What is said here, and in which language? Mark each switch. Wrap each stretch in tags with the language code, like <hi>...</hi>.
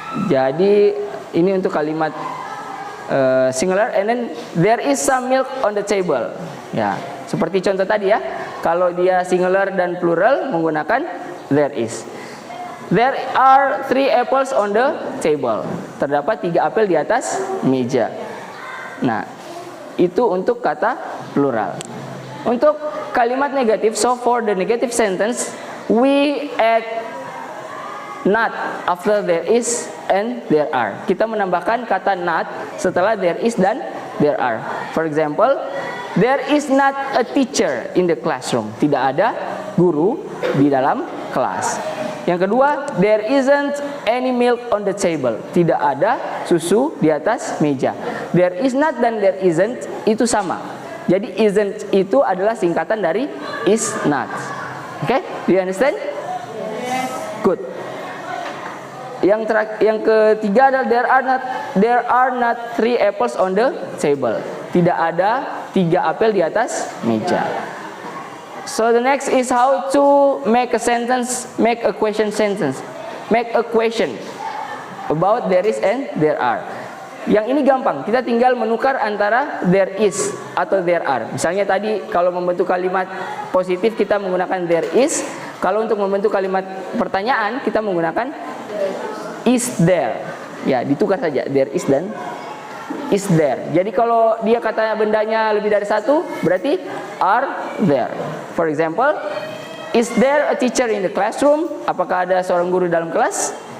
<id>Jadi ini untuk kalimat</id> <en>singular, and then there is some milk on the table.</en> <id>Ya, seperti contoh tadi ya. Kalau dia singular dan plural menggunakan there is.</id> <en>There are 3 apples on the table.</en> <id>Terdapat 3 apel di atas meja. Nah, itu untuk kata plural. Untuk kalimat negatif,</id> <en>so for the negative sentence, we add not after there is and there are.</en> <id>Kita menambahkan kata not setelah there is dan there are.</id> <en>For example, there is not a teacher in the classroom.</en> <id>Tidak ada guru di dalam kelas. Yang kedua,</id> <en>there isn't any milk on the table.</en> <id>Tidak ada susu di atas meja. There is not dan there isn't itu sama. Jadi isn't itu adalah singkatan dari is not.</id> <en>Okay? Do you understand? Good.</en> <id>Yang ketiga adalah</id> <en>there are not 3 apples on the table.</en> <id>Tidak ada 3 apel di atas meja.</id> <en>So the next is how to make a sentence, make a question sentence. Make a question about there is and there are.</en> <id>Yang ini gampang, kita tinggal menukar antara there is atau there are. Misalnya tadi kalau membentuk kalimat positif kita menggunakan there is. Kalau untuk membentuk kalimat pertanyaan kita menggunakan is there. Ya, ditukar saja there is dan is there. Jadi kalau dia kata bendanya lebih dari satu, berarti are there.</id> <en>For example, is there a teacher in the classroom?</en> <id>Apakah ada seorang guru dalam kelas?</id>